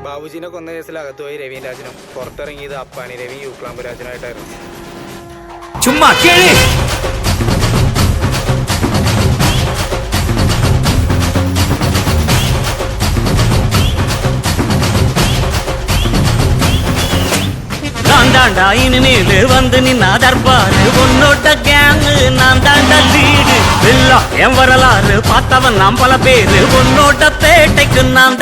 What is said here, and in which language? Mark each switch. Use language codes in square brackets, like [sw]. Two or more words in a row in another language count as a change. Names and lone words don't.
[ml] ബാബുജിനെ കൊന്ന കേസിൽ അകത്തുപോയി രവീൻ രാജനും പുറത്തിറങ്ങിയത് അപ്പാനി രവി യൂക്ലാമ്പ് രാജനായിട്ടായിരുന്നു. ചുമ്മാ കേളി. [ta] நான் தாண்டா இனிமேலு வந்து நின்னா தர்பாரு உன்னோட கேங்கு நான் தாண்டா லீடு இல்லா என் வரலாறு பார்த்தவன் நாம் பல பேரு உன்னோட பேட்டைக்கு நான்